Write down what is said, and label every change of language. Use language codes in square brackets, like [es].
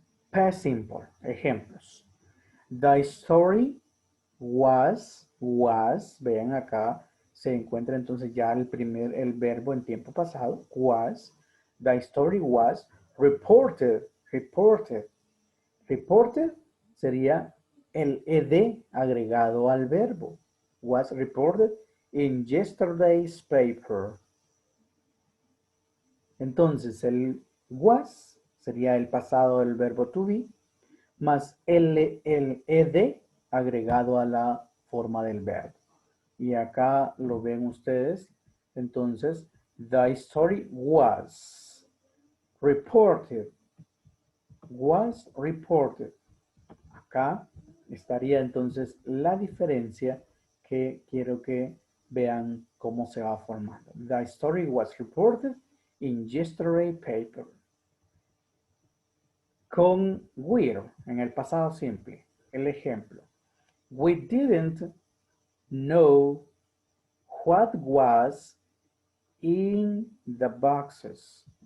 [es] Past simple, ejemplos. [en] The story was, [es] vean acá, se encuentra entonces ya el verbo en tiempo pasado, was. [en] The story was reported. [es] Reported sería el ed agregado al verbo. [en] Was reported in yesterday's paper. [es] Entonces el was sería el pasado del verbo to be más el ed agregado a la forma del verbo. Y acá lo ven ustedes. [en] Entonces, the story was reported. Was reported. [es] Acá estaría entonces la diferencia que quiero que vean cómo se va formando. [en] The story was reported in yesterday's paper. [es] Con were en el pasado simple. El ejemplo. [en] We didn't know what was in the boxes.